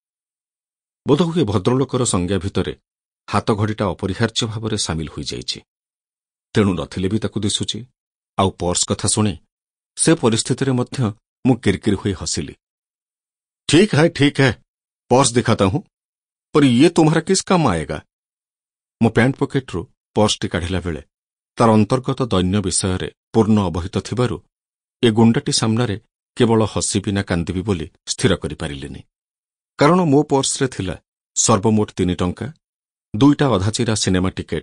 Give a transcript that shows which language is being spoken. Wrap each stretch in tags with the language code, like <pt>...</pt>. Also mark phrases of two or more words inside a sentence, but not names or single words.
<or>ବୋଧହୁଏ ଭଦ୍ରଲୋକର ସଂଜ୍ଞା ଭିତରେ ହାତଘଡ଼ିଟା ଅପରିହାର୍ଯ୍ୟ ଭାବରେ ସାମିଲ ହୋଇଯାଇଛି। ତେଣୁ ନଥିଲେ ବି ତାକୁ ଦିଶୁଛି। ଆଉ ପର୍ସ କଥା ଶୁଣି ସେ ପରିସ୍ଥିତିରେ ମଧ୍ୟ ମୁଁ କିରକିର ହୋଇ ହସିଲି।</or> <hi>ठीक है, पर्स दिखाता हूँ, पर ये तुम्हारा किस काम आएगा?</hi> <or>ମୋ ପ୍ୟାଣ୍ଟ ପକେଟରୁ ପର୍ସଟି କାଢ଼ିଲା ବେଳେ ତାର ଅନ୍ତର୍ଗତ ଦୈନ୍ୟ ବିଷୟରେ ପୂର୍ଣ୍ଣ ଅବହିତ ଥିବାରୁ ଏ ଗୁଣ୍ଡାଟି ସାମ୍ନାରେ କେବଳ ହସିବି ନା କାନ୍ଦିବି ବୋଲି ସ୍ଥିର କରିପାରିଲିନି। କାରଣ ମୋ ପର୍ସରେ ଥିଲା ସର୍ବମୋଟ 3 ଟଙ୍କା, 2ଟା ଅଧାଚିରା</or> <en>cinema ticket.</en>